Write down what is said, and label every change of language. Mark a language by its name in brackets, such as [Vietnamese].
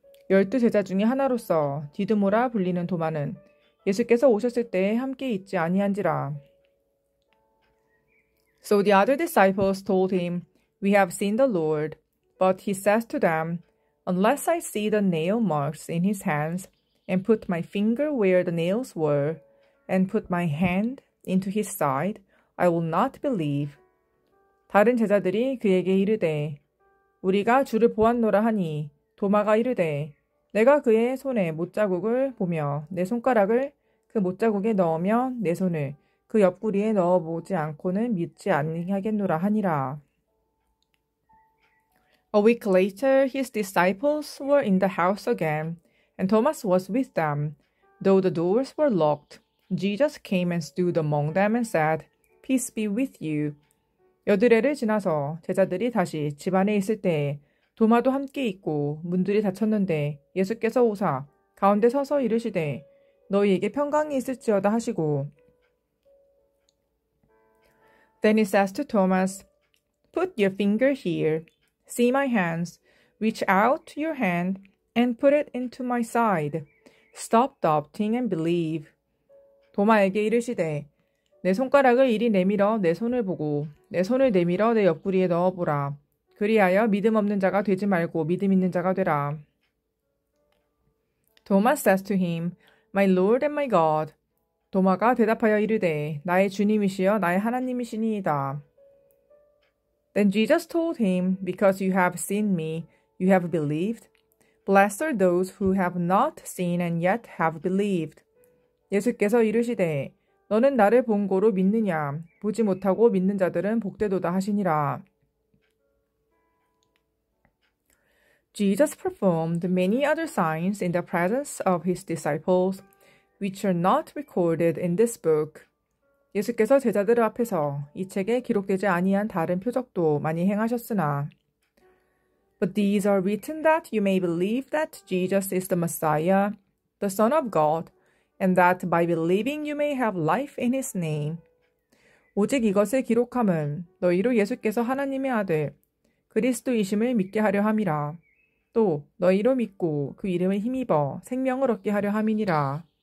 [Korean] 12 제자 중에 하나로서 디드모라 불리는 도마는 예수께서 오셨을 때에 함께 있지 아니한지라. [English] So the other disciples told him, We have seen the Lord. But he says to them, Unless I see the nail marks in his hands, and put my finger where the nails were, and put my hand into his side, I will not believe. [Korean] 다른 제자들이 그에게 이르되, 우리가 주를 보았노라 하니 도마가 이르되, 내가 그의 손에 못자국을 보며 내 손가락을 그 못자국에 넣으며 내 손을 그 옆구리에 넣어보지 않고는 믿지 아니하겠노라 하니라. [English] A week later, his disciples were in the house again, and Thomas was with them. Though the doors were locked, Jesus came and stood among them and said, Peace be with you. [Korean] 여드레를 지나서 제자들이 다시 집 안에 있을 때에 도마도 함께 있고 문들이 닫혔는데 예수께서 오사 가운데 서서 이르시되 너희에게 평강이 있을지어다 하시고 [English] Then he says to Thomas, Put your finger here. See my hands. Reach out your hand and put it into my side. Stop doubting and believe. [Korean] 도마에게 이르시되 내 손가락을 이리 내밀어 내 손을 보고 내 손을 내밀어 내 옆구리에 넣어보라. 그리하여 믿음 없는 자가 되지 말고 믿음 있는 자가 되라. [English] Thomas says to him, My Lord and my God. [Korean] 도마가 대답하여 이르되 나의 주님이시여 나의 하나님이시니이다. [English] Then Jesus told him, Because you have seen me, you have believed. Blessed are those who have not seen and yet have believed. [Korean] 예수께서 이르시되 너는 나를 본 고로 믿느냐? 보지 못하고 믿는 자들은 복되도다 하시니라. [English] Jesus performed many other signs in the presence of his disciples, which are not recorded in this book. [Korean] 예수께서 제자들 앞에서 이 책에 기록되지 아니한 다른 표적도 많이 행하셨으나 [English] But these are written that you may believe that Jesus is the Messiah, the Son of God, and that by believing you may have life in his name. [Korean] 오직 이것을 기록함은 너희로 예수께서 하나님의 아들 그리스도이심을 믿게 하려 함이라. 또 너희로 믿고 그 이름을 힘입어 생명을 얻게 하려 함이니라.